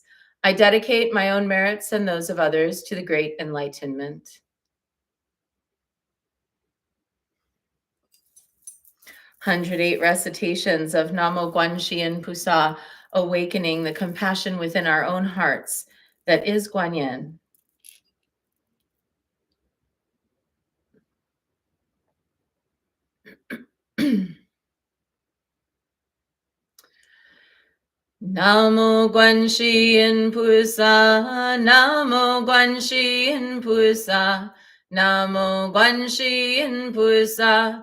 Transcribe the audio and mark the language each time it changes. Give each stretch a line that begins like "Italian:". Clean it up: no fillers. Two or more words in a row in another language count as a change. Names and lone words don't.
English: I dedicate my own merits and those of others to the great enlightenment. 108 recitations of Namo Guanxin Pusa, awakening the compassion within our own hearts that is Kuan Yin.
Chinese: 南無觀心菩薩，南無觀心菩薩，南無觀心菩薩,